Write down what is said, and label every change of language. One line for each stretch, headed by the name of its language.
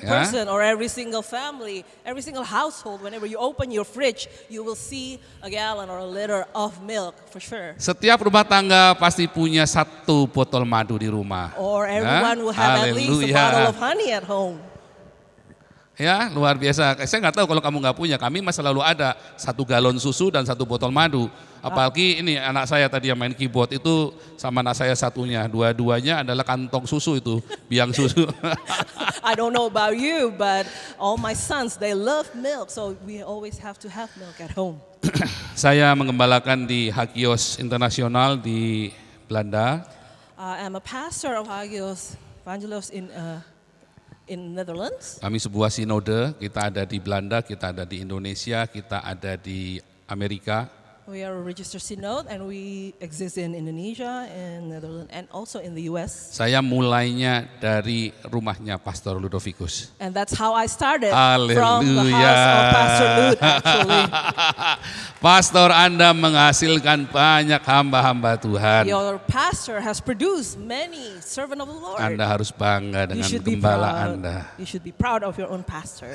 English: Yeah. person or every single family, every single household, whenever you open your fridge, you will see a gallon or a liter of milk for sure.
Indonesian: Setiap rumah tangga pasti punya 1 botol madu di rumah.
English: Or
Indonesian: Ya,
English: everyone will have at least a haleluya. bottle of honey at home.
Indonesian: Ya, luar biasa. Saya nggak tahu kalau kamu nggak punya. Kami masih selalu ada 1 galon susu dan 1 botol madu. Apalagi ini anak saya tadi yang main keyboard itu sama anak saya satunya. Dua-duanya adalah kantong susu itu, biang susu.
English: I don't know about you, but all my sons, they love milk, so we always have to have milk at home.
Indonesian: Saya mengembalakan di Hagios Internasional di Belanda.
English: I'm a pastor of Hagios Evangelos in Netherlands.
Indonesian: Kami sebuah sinode, kita ada di Belanda, kita ada di Indonesia, kita ada di Amerika.
English: We are a registered synod and we exist in Indonesia and Netherlands and also in the US.
Indonesian: Saya mulainya dari rumahnya Pastor Ludovicus.
English: And that's how I started Haleluya. from the house of Pastor Lud actually.
Indonesian: Pastor Anda menghasilkan banyak hamba-hamba Tuhan.
English: Your pastor has produced many servant of the Lord.
Indonesian: Anda harus bangga
English: You
Indonesian: dengan
English: should be
Indonesian: gembala
English: proud.
Indonesian: Anda.
English: You should be proud of your own pastor.